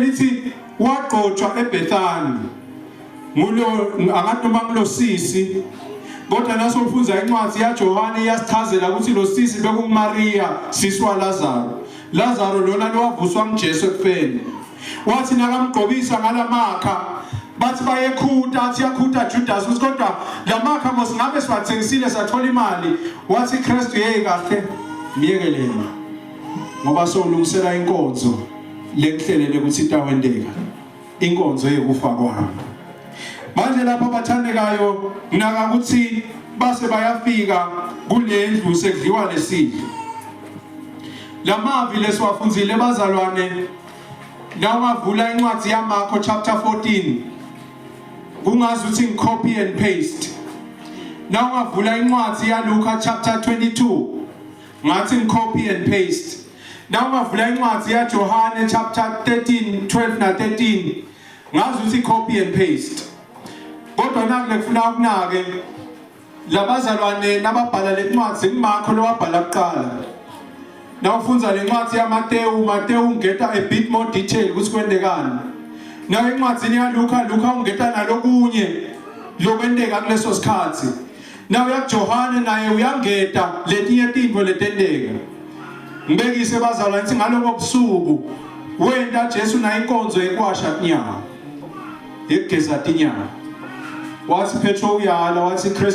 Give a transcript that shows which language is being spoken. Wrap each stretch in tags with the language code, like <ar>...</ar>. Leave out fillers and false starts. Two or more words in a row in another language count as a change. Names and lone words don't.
<ss>lithi waqotshwa eBethani ngulo angathoma kulosisi kodwa naso ufunza incwadi yaJohane iyasichazela ukuthi lo sisi bekuMaria sisi waLazaro Lazaro lona lowavuswa nguJesu ekufeni wathi nakamgqobisa ngalamakha bathi bayekhuta athi yakhuta Judas ukuthi kodwa lamakha mos ngabe siwathengisile sathola imali wathi Kristu hey kahle miyekelele ngoba solungisela inkonzo lekuhlelele ukuthi itawendeka inkonzo yekufa kwami manje lapha bathandekayo nginaka ukuthi base bayafika kulendlu sekudliwa lesidlo lamavi lesiwafunzile bazalwane nawavula incwadi yaMarko chapter 14 kungazi ukuthi</ss> <en>ngicopy and</en> <ss>paste nawavula incwadi yaLuka chapter 22 ngathi</ss> <en>ngicopy and paste</en> <ss>nawavula incwadi yaJohane chapter 13 12 na 13 ngazi ukuthi</ss> <en>copy and paste</en> <ss>kodwa nakule kufuna ukunake labazalwane nababhala lencwadi kuMarko lowabhala kuqala nawufunza lencwadi yaMateyu ungeta a</ss> <en>bit more detail</en> <ss>ukuthi kwendekani nawe incwadi yaLuka ungeta nalokunye lokwendeka kuleso sikhathi nawe yaJohane naye uyangeta letinye tintfo letendeka ngibekise bazalwane ukuthi ngaloko busuku wenda Jesu na inkonzo yekwasha tinyawo yekugeza tinyawo wathi Petro uyala wathi Kristu</ss>